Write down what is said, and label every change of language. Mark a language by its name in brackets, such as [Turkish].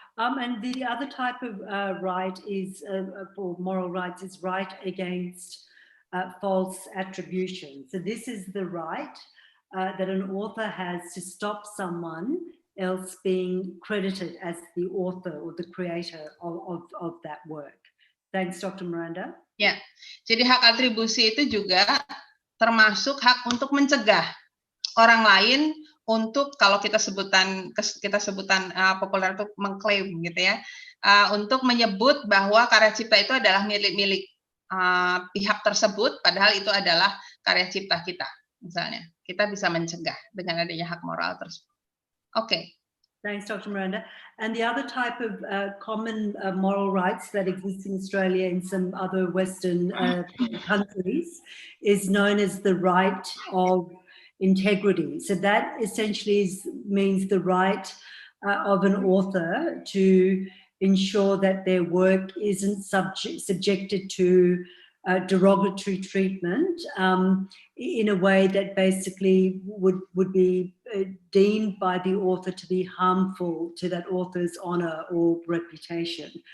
[English] And the other type of right is for moral rights is right against false attribution. So this is the right that an author has to stop someone else being credited as the author or the creator of that work. Thanks, Dr. Miranda. [Indonesian] Ya, jadi hak atribusi itu juga termasuk hak untuk mencegah orang lain untuk, kalau kita sebutan populer untuk mengklaim gitu ya, untuk menyebut bahwa karya cipta itu adalah milik pihak tersebut, padahal itu adalah karya cipta kita, misalnya. Kita bisa mencegah dengan adanya hak moral tersebut. Oke. [English] Thanks, Dr. Miranda. And the other type of common moral rights that exist in Australia and some other Western countries is known as the right of integrity. So that essentially means the right of an author to ensure that their work isn't subjected to derogatory treatment in a way that basically would be deemed by the author to be harmful to that author's honour or reputation.